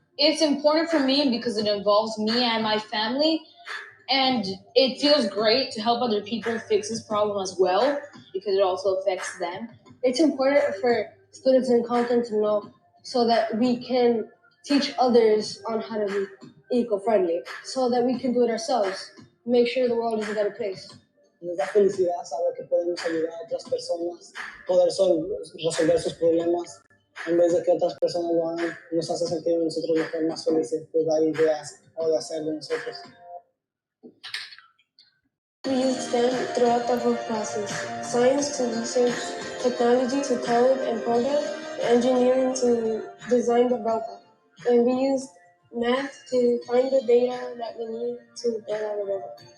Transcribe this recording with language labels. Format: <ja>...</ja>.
<en>It's important for me because it involves me and my family, and it feels great to help other people fix this problem as well because it also affects them. It's important for students in Compton to know so that we can teach others on how to be eco-friendly, so that we can do it ourselves, make sure the world is a better place.</en> <es>Nos da felicidad saber que podemos ayudar a otras personas, poder resolver sus problemas, en vez de que otras personas lo hagan, nos hace sentir a nosotros mejor, más felices de dar ideas o de hacer de nosotros.</es> <en>We use STEM throughout the whole process. Science to research, technology to code and program, engineering to design the robot. And we use math to find the data that we need to build our robot.</en>